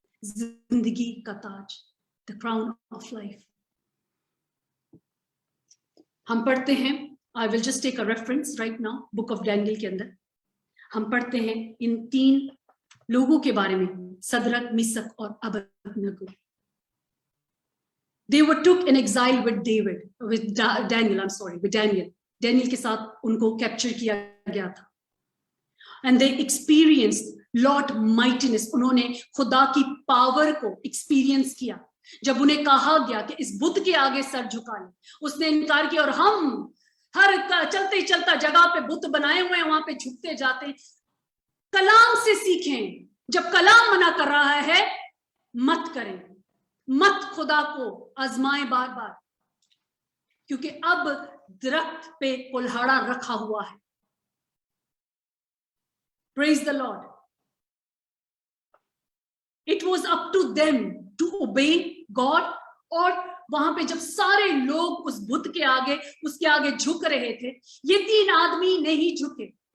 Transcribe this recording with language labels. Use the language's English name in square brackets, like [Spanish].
[Hindi] जिंदगी का ताज, [English] The crown of life. [Hindi] हम पढ़ते हैं, [English] I will just take a reference right now, [Hindi] book of Daniel के अंदर हम पढ़ते हैं इन 3 लोगों के बारे में, सदरक, मिशक और Abednego. [English] They were took in exile with David, with Daniel, I'm sorry, with Daniel. [Hindi] Daniel के साथ उनको कैप्चर किया गया था। [English] And they experienced Lord mightiness. [Hindi] उन्होंने खुदा की पावर को एक्सपीरियंस किया। जब उन्हें कहा गया कि इस बुद्ध के आगे सर झुका ले, उसने इनकार किया और हम हर चलते चलता जगह पे बुद्ध बनाए हुए हैं, वहां पे झुकते जाते। कलाम से सीखें। जब कलाम मना कर रहा है मत करें, मत खुदा को आजमाएं बार बार, क्योंकि अब दरख्त पे कुल्हाड़ा रखा हुआ है। [English] Praise the Lord. It was up to them to obey God. [Hindi] और वहां पे जब सारे लोग उस बुद्ध के आगे, उसके आगे झुक रहे थे, ये 3 आदमी नहीं झुके।